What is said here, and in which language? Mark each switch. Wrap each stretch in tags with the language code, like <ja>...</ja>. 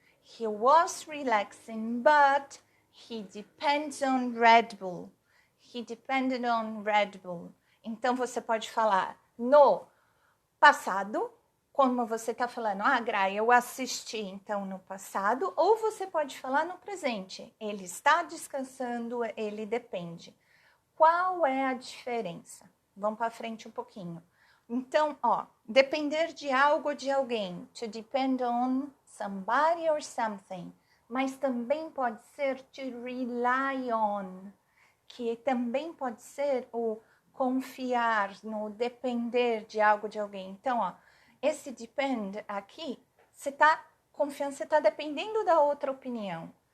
<en>He was relaxing, but he depends on Red Bull. He depended on Red Bull.</en> <pt>Então, você pode falar no passado, como você está falando, Gra, eu assisti, então, no passado. Ou você pode falar no presente. Ele está descansando, ele depende. Qual é a diferença? Vamos para frente um pouquinho. Então, ó, depender de algo ou de alguém.</pt> <en>To depend on somebody or something.</en> <pt>Mas também pode ser to rely on, que também pode ser o confiar, no depender de algo de alguém. Então, ó, esse depend aqui, você está confiando, você está dependendo da outra opinião.</pt>